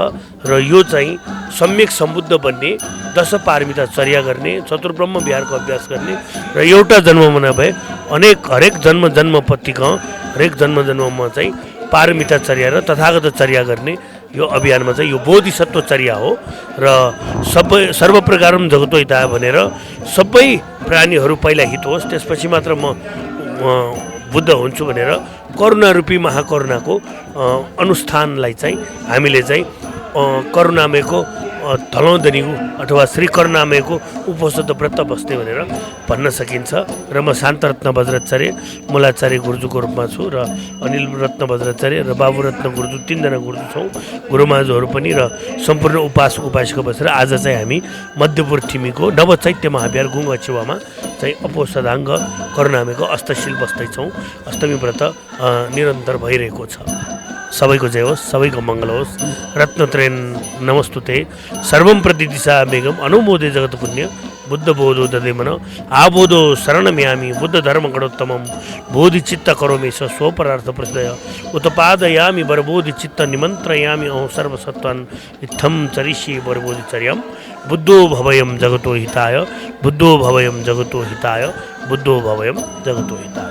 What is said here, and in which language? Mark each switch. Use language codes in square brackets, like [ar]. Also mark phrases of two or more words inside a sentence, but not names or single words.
[ne] र यो चाहिँ सम्यक सम्बुद्ध बन्ने, दश पारमिता चर्या गर्ने, चतुर्ब्रह्म विहारको अभ्यास गर्ने र एउटा जन्म नभए हरेक जन्मपत्तिका हरेक जन्ममा चाहिँ पारमिता चर्या र तथागत चर्या गर्ने यो अभियानमा चाहिँ यो बोधिसत्व चर्या हो। र [sa] सर्व प्रकारम जगतो हिताय [ne] भनेर सबै प्राणीहरू पहिला हित होस्, त्यसपछि मात्र म बुद्ध हुन्छु भनेर करुणा रूपी महाकरुणाको अनुष्ठानलाई चाहिँ हामीले चाहिँ करुणामयको धलौदनीको अथवा श्री करुणामयको उपोषद व्रत बस्ने भनेर भन्न सकिन्छ। र म शान्तरत्न वज्राचार्य मूलाचार्य गुरुजुको रूपमा छु र अनिल रत्न वज्राचार्य र बाबु रत्न गुरुजु 3 जना गुरुजु छौँ, गुरुमाजुहरू पनि र सम्पूर्ण उपासक बसेर आज चाहिँ हामी मध्यपुर ठिमीको नवचैत्य महाविहार गुङ्गा छेउमा चाहिँ अपोषदाङ्ग करुणामयको अष्टशील बस्दैछौँ। अष्टमी व्रत निरन्तर भइरहेको छ। सबैको जय होस्, सबैको मङ्गल होस्। [sa] रत्नत्रयं नमस्तुते सर्वं प्रति दिशा मेघम अनुमोदे जगत पुण्य बुद्ध बोधो ददे मन आबोधो शरणम्यामि बुद्ध धर्म गणोत्तमं बोधि चित्त करोमि स्वपरार्थ प्रसिद्धय उत्पादयामि बरबोधि चित्त निमन्त्रयामि अहं सर्वसत्त्वान् इत्थं चरिष्ये बरबोधिचर्यं बुद्धो भवयं जगतो हिताय, बुद्धो भवयं जगतो हिताय, बुद्धो भवयं जगतो हिताय।